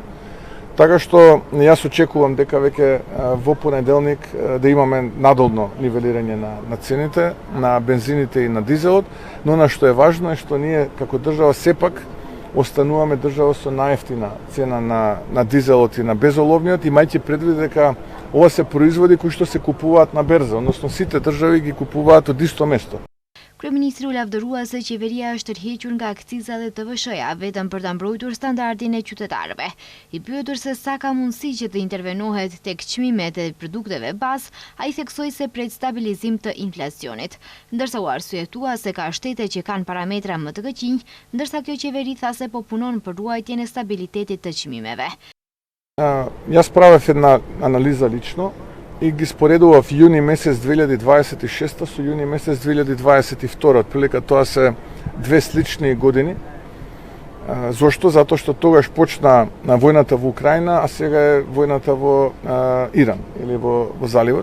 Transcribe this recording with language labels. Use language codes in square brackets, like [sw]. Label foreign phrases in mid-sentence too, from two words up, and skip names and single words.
[mk] Така што јас очекувам дека веќе во понеделник да имаме надолно нивелирање на цените, на бензините и на дизелот, но на што е важно е што ние како држава сепак остануваме држава со најефтина цена на дизелот и на безоловниот, имајќи предвид дека ова се производи кои што се купуваат на берза, односно сите држави ги купуваат од исто место. [sq] Kryeministri u lavdërua se qeveria është tërhequr nga akciza dhe TVSH-ja vetëm për ta mbrojtur standardin e qytetarëve. I pyetur se sa ka mundësi që të intervenohet tek çmimet e produkteve bazë, ai theksoi se pret stabilizim të inflacionit, ndërsa u arsyetua se ka shtete që kanë parametra më të këqinj, ndërsa kjo qeveri tha se po punon për ruajtjen e stabilitetit të çmimeve. [mk] Јас правев една анализа лично и ги споредував јуни месец 2026 со јуни месец 2022. Отприлика тоа се две слични години. Зошто? Затоа што тогаш почна војната во Украина, а сега е војната во Иран или во заливот.